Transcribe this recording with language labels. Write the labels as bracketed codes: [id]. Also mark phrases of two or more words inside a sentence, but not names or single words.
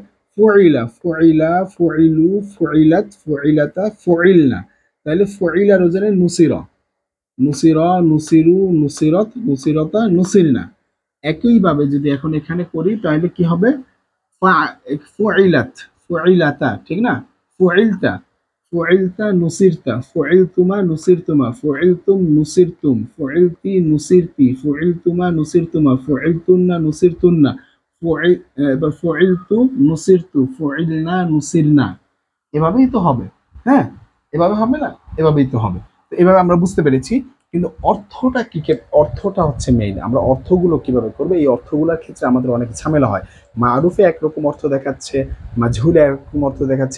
[ar] فُعِلَ فُعِلَا فُعِلُوا فُعِلَتْ فُعِلَتَا فُعِلْنَ. [bn] তাহলে ফুইলার ওজনে [ar] نُصِرَ نُصِرَا نُصِرُوا نُصِرَتْ نُصِرَتَا نُصِرْنَ. [bn] একইভাবে যদি এখন এখানে করি তাহলে কি হবে? [ar] فُعِلَتْ فُعِلَتَا, [bn] ঠিক না? [ar] فُعِلْتَ فُعِلْتَ نُصِرْتَ فُعِلْتُمَا نُصِرْتُمَا فُعِلْتُمْ نُصِرْتُمْ فُعِلْتِ نُصِرْتِ فُعِلْتُمَا نُصِرْتُمَا فُعِلْتُنَّ نُصِرْتُنَّ فُعِلْتُ نُصِرْتُ فُعِلْنَا نُصِرْنَا. [bn] এভাবেই তো হবে। হ্যাঁ, এভাবে হবে না? এভাবেই তো হবে। তো এভাবে আমরা বুঝতে পেরেছি, কিন্তু অর্থটা কি? অর্থটা হচ্ছে মেইন। আমরা অর্থগুলো কিভাবে করবো, এই অর্থগুলোর ক্ষেত্রে আমাদের অনেক ঝামেলা হয়। মারুফে একরকম অর্থ দেখাচ্ছে, মাজহুলে একরকম অর্থ দেখাচ্ছে।